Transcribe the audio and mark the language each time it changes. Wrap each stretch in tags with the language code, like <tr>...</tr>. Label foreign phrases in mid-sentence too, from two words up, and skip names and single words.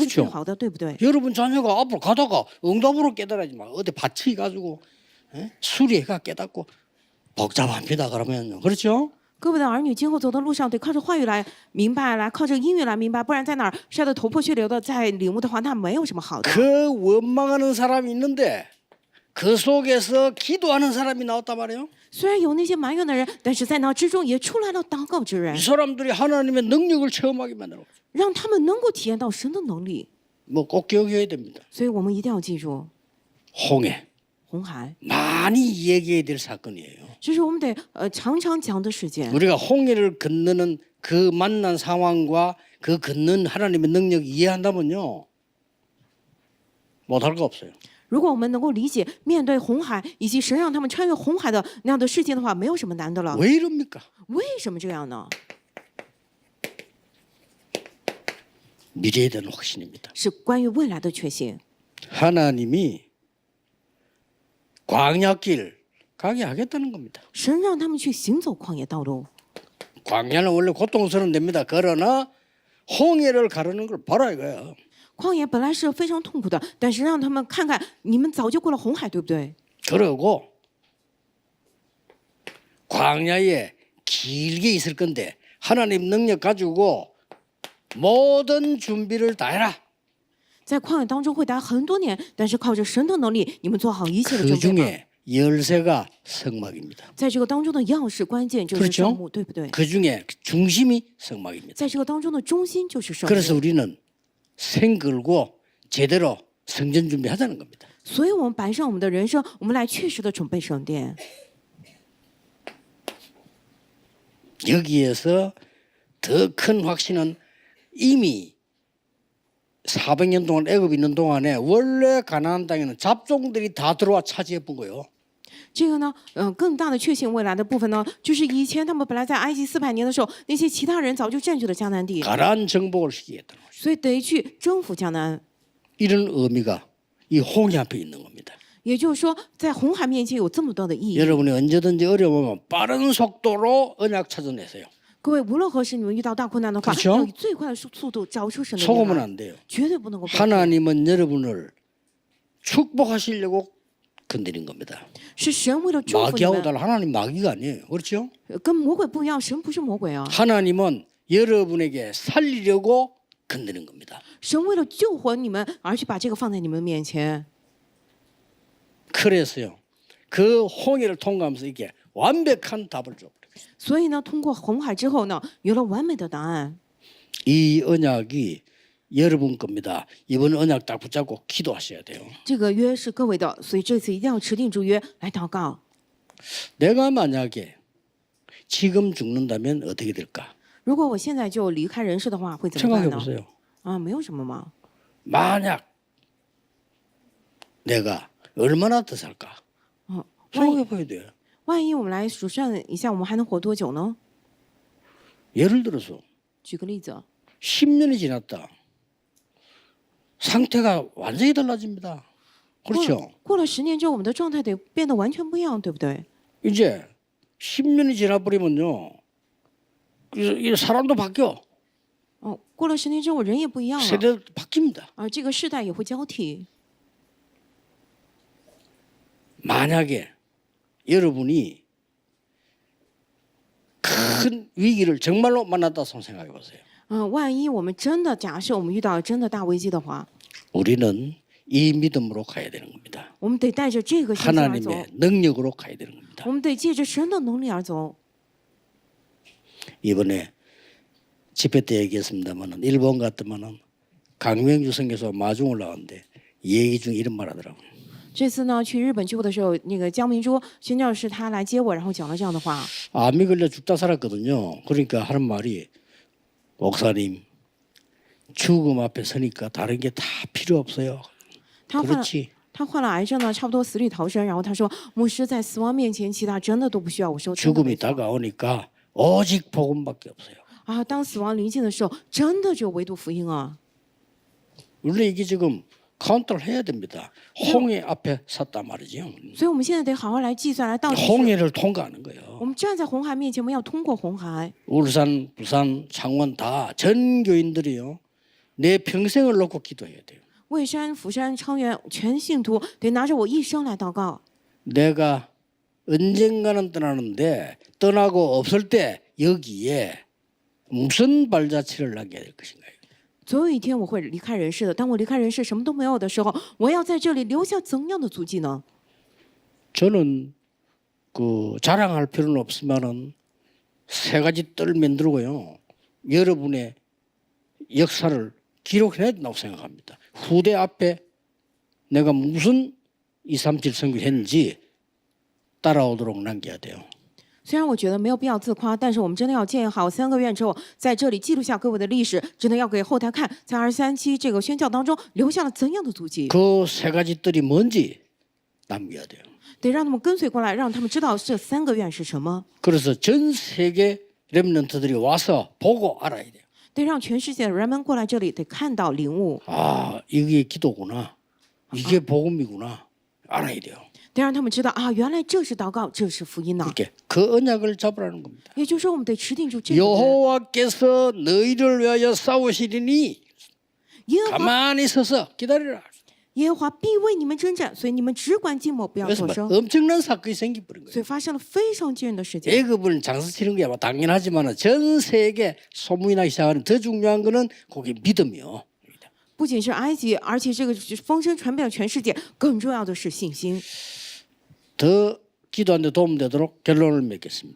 <ko>그렇죠</ko> <zh>最好的，对不对？</zh> <ko>여러분 자녀가 앞으로 가다가 응답으로 깨달아야지 막 어디 받치 가지고 수리해가 깨닫고 복잡합니다. 그러면요. 그렇죠?</ko> <zh>各位的儿女今后走的路上，得靠着话语来明白，来靠着音乐来明白，不然在哪儿晒得头破血流的，在领悟的话，那没有什么好的。</zh> <ko>그 원망하는 사람이 있는데 그 속에서 기도하는 사람이 나왔단 말이에요.</ko> <zh>虽然有那些埋怨的人，但是在那之中也出来了祷告之人</zh> <ko>이 ， 사람들이 하나님의 능력을 체험하게 만들어.</ko> <zh>让他们能够体验到神的能力。</zh> <ko>뭐 꼭 기억해야 됩니다.</ko> <zh>所以我们一定要记住，</zh> <ko>홍해</ko> <zh>红海，</zh> <ko>많이 얘기해야 될 사건이에요.</ko> <zh>这是我们得常常讲的事件。</zh> <ko>우리가 홍해를 건너는 그 만난 상황과 그 건넌 하나님의 능력 이해한다면요 못할 거 없어요.</ko> <zh>如果我们能够理解面对红海以及神让他们穿越红海的那样的事件的话，没有什么难的了。</zh> <ko>왜 이럽니까?</ko> <zh>为什么这样呢？</zh> <ko>미래에 대한 확신입니다.</ko> <zh>是关于未来的确信。</zh> <ko>하나님이 광야길 가게 하겠다는 겁니다.</ko> <zh>神让他们去行走旷野道路。</zh> <ko>광야는 원래 고통스러운 데입니다. 그러나 홍해를 가르는 걸 봐라 이거야.</ko> <zh>旷野本来是非常痛苦的，但是让他们看看你们早就过了红海，对不对？</zh> <ko>그러고 광야에 길게 있을 건데 하나님 능력 가지고 모든 준비를 다 해라.</ko> <zh>在旷野当中会待很多年，但是靠着神的能力，你们做好一切的</zh> <ko>그</ko> <zh>准备吧。</zh> <ko>중에 열쇠가 성막입니다.</ko> <zh>在这个当中的钥匙关键就是圣幕，对不对？</zh> <ko>그 중에 중심이 성막입니다.</ko> <zh>在这个当中的中心就是圣</zh> <ko>그래서</ko> <zh>幕，</zh> <ko>우리는 생글고 제대로 성전 준비하자는 겁니다.</ko> <zh>所以我们摆上我们的人生，我们来确实的准备圣殿。</zh> <ko>여기에서 더 큰 확신은 이미 400년 동안 애굽에 있는 동안에 원래 가나안 땅에는 잡종들이 다 들어와 차지해 본 거예요.</ko> <zh>这个呢，更大的确信未来的部分呢，就是以前他们本来在埃及400年的时候，那些其他人早就占据了迦南地，</zh> <ko>가나안 정복을 시키겠다는 거죠.</ko> <zh>所以得去征服迦南。</zh> <ko>이런 의미가 이 홍해 앞에 있는 겁니다.</ko> <zh>也就是说，在红海面前有这么多的意义。</zh> <ko>여러분이 언제든지 어려우면 빠른 속도로 언약 찾아내세요.</ko> <zh>各位，无论何时你们遇到大困难的话，</zh> <ko>그렇죠</ko> <zh>要以最快的速度找出神的</zh> <ko>속으면</ko> <zh>应来，</zh> <ko>안 돼요.</ko> <zh>绝对不能够背叛。</zh> <ko>하나님은 여러분을 축복하시려고 건드린 겁니다.</ko> <zh>是神为了祝福你</zh> <ko>마귀하고</ko> <zh>们，</zh> <ko>달라. 하나님 마귀가 아니에요. 그렇죠?</ko> <zh>跟魔鬼不一样，神不是魔鬼啊，</zh> <ko>하나님은 여러분에게 살리려고 건드린 겁니다.</ko> <zh>神为了救活你们而去把这个放在你们面前。</zh> <ko>그래서요. 그 홍해를 통과하면서 이게 완벽한 답을 줘.</ko> <zh>所以呢，通过红海之后呢，有了完美的答案。</zh> <ko>이 언약이 여러분 겁니다. 이번 언약 딱 붙잡고 기도하셔야 돼요.</ko> <zh>这个约是各位的，所以这次一定要持定住约来祷告。</zh> <ko>내가 만약에 지금 죽는다면 어떻게 될까?</ko> <zh>如果我现在就离开人世的话，会怎么办</zh> <ko>생각해</ko> <zh>呢？</zh> <ko>보세요.</ko> <zh>啊，没有什么嘛。</zh> <ko>만약 내가 얼마나 더 살까?</ko> <zh>万</zh> <ko>생각해</ko> <zh>一</zh> <ko>봐야 돼요.</ko> <zh>万一我们来数算一下，我们还能活多久呢？</zh> <ko>예를 들어서</ko> <zh>举个例子，</zh> <ko>10년이 지났다. 상태가 완전히 달라집니다. 그렇죠?</ko> <zh>过了10年之后，我们的状态得变得完全不一样，对不对？</zh> <ko>이제 10년이 지나버리면요. 이 사람도 바뀌어.</ko> <zh>哦，过了10年之后，人也不一样了，</zh> <ko>세대도 바뀝니다.</ko> <zh>这个世代也会交替。</zh> <ko>만약에 여러분이 큰 위기를 정말로 만났다 생각해 보세요.</ko> <zh>万一我们真的假设我们遇到了真的大危机的话，</zh> <ko>우리는 이 믿음으로 가야 되는 겁니다.</ko> <zh>我们得带着这个信心而走，</zh> <ko>하나님의 능력으로 가야 되는 겁니다.</ko> <zh>我们得借着神的能力而走。</zh> <ko>이번에 집회 때 얘기했습니다만은 일본 같으면은 강명주 선교사 마중을 나왔는데 얘기 중에 이런 말 하더라고요.</ko> <zh>这次呢，去日本聚会的时候，那个江明珠宣教士他来接我，然后讲了这样的话。</zh> <ko>암이 걸려 죽다 살았거든요. 그러니까 하는 말이 목사님 죽음 앞에 서니까 다른 게 다 필요 없어요.</ko> <zh>他患了</zh> <ko>그렇지.</ko> <zh>他患了癌症呢，差不多死里逃生。然后他说，牧师在死亡面前，其他真的都不需要。我说真的没</zh> <ko>죽음이</ko> <zh>错</zh> <ko>다가오니까 오직 복음밖에 없어요.</ko> <zh>啊，当死亡临近的时候，真的只有唯独福音啊。</zh> <ko>원래 이게 지금 카운터를 해야 됩니다. 홍해 앞에 섰단 말이죠.</ko> <zh>所以我们现在得好好来计算，来倒计时。</zh> <ko>홍해를 통과하는</ko> <zh>我</zh> <ko>거예요.</ko> <zh>们站在红海面前，我们要通过红海。</zh> <ko>울산, 부산, 창원 다 전 교인들이요. 내 평생을 놓고 기도해야 돼요.</ko> <zh>蔚山、釜山、昌原全信徒得拿着我一生来祷告。</zh> <ko>내가 언젠가는 떠나는데 떠나고 없을 때 여기에 무슨 발자취를 남겨야 될 것인가요?</ko> <zh>总有一天我会离开人世的。当我离开人世，什么都没有的时候，我要在这里留下怎样的足迹呢？</zh> <ko>저는 그 자랑할 필요는 없지만은 세 가지 뜰 만들고요. 여러분의 역사를 기록해야 된다고 생각합니다. 후대 앞에 내가 무슨 237 선교했는지 따라오도록 남겨야 돼요.</ko> <zh>虽然我觉得没有必要自夸，但是我们真的要建好3个院之后，在这里记录下各位的历史，真的要给后台看，在23期这个宣教当中留下了怎样的足迹，</zh> <ko>그 세 가지 뜰이 뭔지 남겨야 돼요.</ko> <zh>得让他们跟随过来，让他们知道这3个院是什么，</zh> <ko>그래서 전 세계 렘넌트들이 와서 보고 알아야 돼요.</ko> <zh>得让全世界的人们过来这里，得看到领悟，</zh> <ko>아, 이게 기도구나. 이게 복음이구나. 알아야 돼요.</ko> <zh>得让他们知道啊，原来这是祷告，这是福音呐。</zh> <ko>이렇게 그 언약을 잡으라는 겁니다.</ko> <zh>也就是说，我们得持定住这个约，</zh> <ko>여호와께서 너희를 위하여 싸우시리니</ko> <zh>耶和华</zh> <ko>가만히 서서 기다리라.</ko> <zh>耶和华必为你们征战，所以你们只管静默，不要</zh> <ko>그래서</ko> <zh>作</zh> <ko>뭐</ko> <zh>声。</zh> <ko>엄청난 사건이 생기버린 거예요.</ko> <zh>所以发生了非常惊人的事件。</zh> <ko>애굽을 장사치는 게 당연하지만 전 세계 소문이 나기 시작하는 더 중요한 거는 거기 믿음이요.</ko> <zh>不仅是埃及，而且这个风声传遍了全世界，更重要的是信心。</zh> <ko>더 기도하는 데 도움되도록 결론을 맺겠습니다.</ko>